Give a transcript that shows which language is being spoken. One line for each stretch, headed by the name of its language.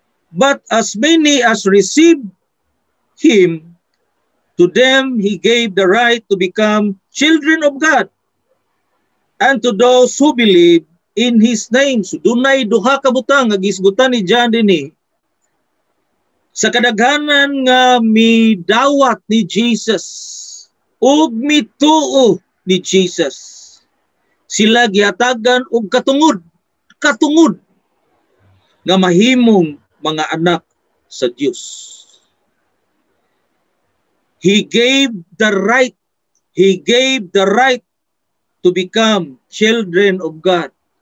English: But as many as received him, to them he gave the right to become children of God, and to those who believe in his name.
Cebuano: So dunay duha ka butang nga gisgutan ni John dinhi. Sa kadaghanan nga midawat ni Jesus ug mituo ni Jesus, sila gihatagan og katungod nga mahimong mga anak sa Dios.
English: He gave the right to become children of God.